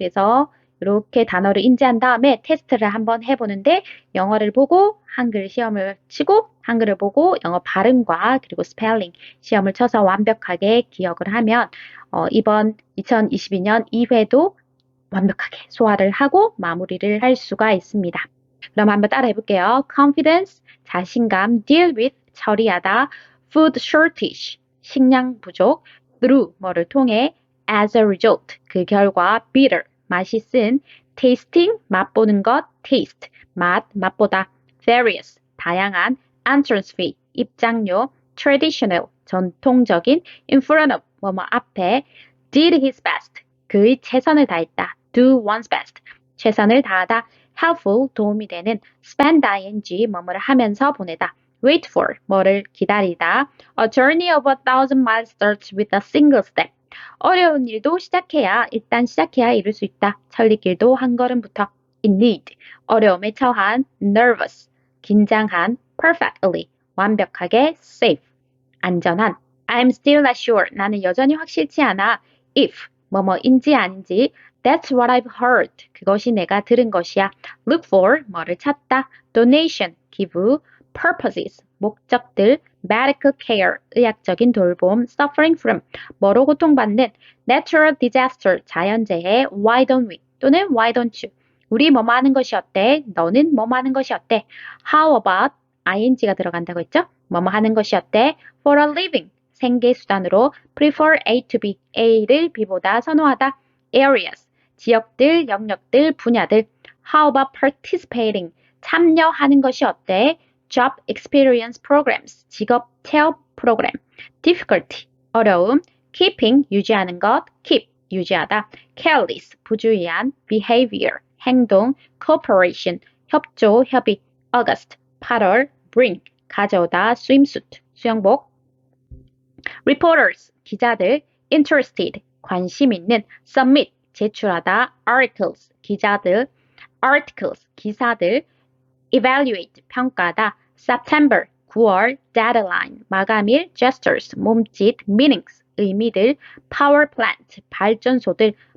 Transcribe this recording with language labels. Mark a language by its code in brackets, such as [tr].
[ko] 그래서 이렇게 단어를 인지한 다음에 테스트를 한번 해보는데 영어를 보고 한글 시험을 치고 한글을 보고 영어 발음과 그리고 스펠링 시험을 쳐서 완벽하게 기억을 하면 이번 2022년 2회도 완벽하게 소화를 하고 마무리를 할 수가 있습니다. 그럼 한번 따라해 볼게요. [en] confidence, 자신감, deal with, 처리하다, food shortage, 식량 부족, through, 뭐를 통해, as a result, 그 결과, bitter, 맛이 쓴, tasting, 맛보는 것, taste, 맛보다, various, 다양한, entrance fee, 입장료, traditional, 전통적인, in front of, 뭐뭐 앞에, did his best, 그의 최선을 다했다, do one's best, 최선을 다하다, helpful, 도움이 되는, spend ing, 뭐뭐를 하면서 보내다, wait for, 뭐를 기다리다, a journey of 1,000 miles starts with a single step, [ko] 어려운 일도 일단 시작해야 이룰 수 있다. 천리길도 한 걸음부터. [en] indeed, 어려움에 처한, nervous, 긴장한, perfectly, 완벽하게, safe, 안전한, I'm still not sure, 나는 여전히 확실치 않아, if, 뭐뭐인지 아닌지, that's what I've heard, 그것이 내가 들은 것이야, look for, 뭐를 찾다, donation, 기부, purposes, 목적들, medical care, 의학적인 돌봄, suffering from, 뭐로 고통받는, natural disaster, 자연재해, why don't we, 또는 why don't you, [ko] 우리 뭐뭐 하는 것이 어때? 너는 뭐뭐 하는 것이 어때? [en] How about, [ko] ing가 들어간다고 했죠? 뭐뭐 하는 것이 어때? [en] For a living, 생계수단으로 prefer A to B, A를 B보다 선호하다. areas, 지역들, 영역들, 분야들. How about participating, 참여하는 것이 어때? job experience programs, 직업 체험 프로그램. difficulty, 어려움. keeping, 유지하는 것, keep, 유지하다. careless, 부주의한. behavior, 행동. cooperation, 협조, 협의. August, 8월. bring, 가져오다. swimsuit, 수영복. reporters, 기자들. interested, 관심 있는. submit, 제출하다. articles, 기자들. articles, 기사들. evaluate, 평가하다. September, 9월. deadline, 마감일. gestures, 몸짓. meanings, 의미들. power plant, 발전소들.